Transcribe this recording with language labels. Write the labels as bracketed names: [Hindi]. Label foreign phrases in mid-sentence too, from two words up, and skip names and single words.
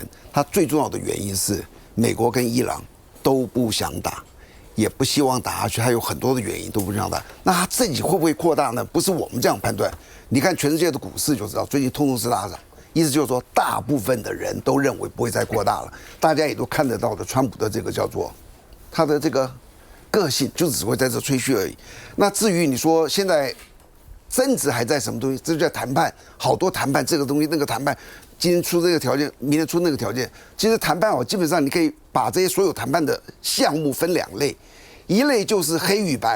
[Chinese] 他最重要的原因是美國跟伊朗都不想打，也不希望打下去，還有很多的原因都不想打。那他自己會不會擴大呢？不是我們這樣判斷。你看全世界的股市就知道，最近通通是大漲，意思就是說，大部分的人都認為不會再擴大了。大家也都看得到的，川普的這個叫做他的這個個性，就只會在這吹噓而已。那至於你說現在爭執還在什麼東西，這就叫談判，好多談判，這個東西那個談判，今天出這個條件，明天出那個條件。其實談判基本上你可以把這些所有談判的項目分2類，一類就是黑與白。